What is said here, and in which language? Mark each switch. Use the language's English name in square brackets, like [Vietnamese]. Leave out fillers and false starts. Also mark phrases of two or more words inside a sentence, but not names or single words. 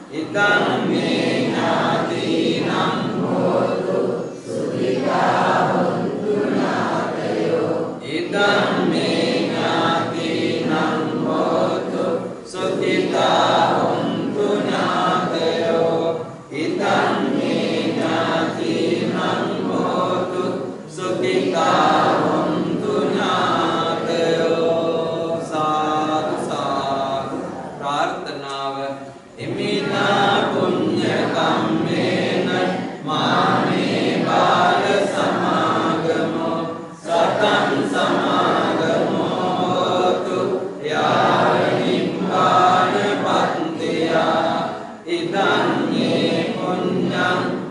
[Pali] ඉදං මේ ඥාතිනං හෝතු සුඛිතා හොන්තු ඥාතයෝ ඉදං මේ ඥාතිනං හෝතු සුඛිතා හොන්තු ඥාතයෝ ඉදං මේ ඥාතිනං හෝතු සුඛිතා හොන්තු ඥාතයෝ සාදු සාදු ප්‍රාර්ථනාව ඉමිනා පුඤ්ඤ කම්මේන මාමේ බාල සමාගමෝ සතං සමාගමෝ හෝතු යාව නිබ්බාන පත්තියා ඉදං මේ පුඤ්ඤං